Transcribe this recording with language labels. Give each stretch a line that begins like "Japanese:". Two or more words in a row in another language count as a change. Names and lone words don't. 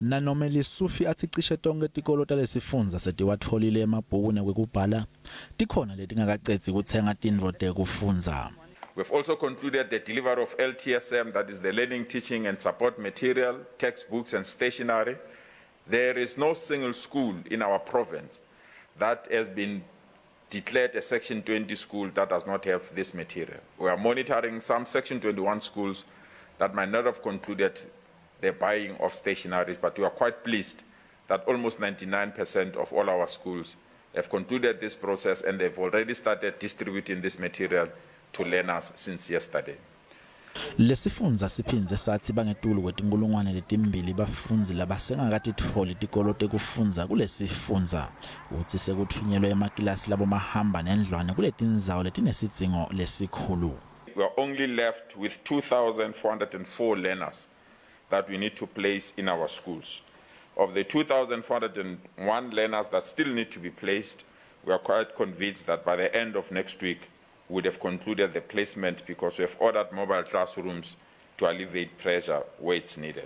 Swati: Nanoma Lesufi athi cishe tonke tikolo talesifundza setiyitfolile emabhuku nekwekubhala tikhona letingakacedzi kutsenga tintfo tekufundza.
English: We've also concluded the delivery of LTSM, that is the learning, teaching and support material, textbooks and stationery. There is no single school in our province that has been declared a Section 20 school that does not have this material. We are monitoring some Section 21 schools that might not have concluded the buying of stationaries, but we are quite pleased that almost 99% of all our schools have concluded this process and they've already started distributing this material to learners since yesterday.
Swati: Lesifundza siphindze sathi bangetulu kwetinkulungwane letimbili bafundzi labasengakatitfoli tikolo tekufundza kulesifundza utsi sekuthunyelwe emakilasi labo mahamba nendlwane kuletindzawo letinesidzingo lesikhulu.
English: We are only left with 2,404 learners that we need to place in our schools. Of the 2,401 learners that still need to be placed, we are quite convinced that by the end of next week, we would have concluded the placement because we have ordered mobile classrooms to alleviate pressure where it's needed.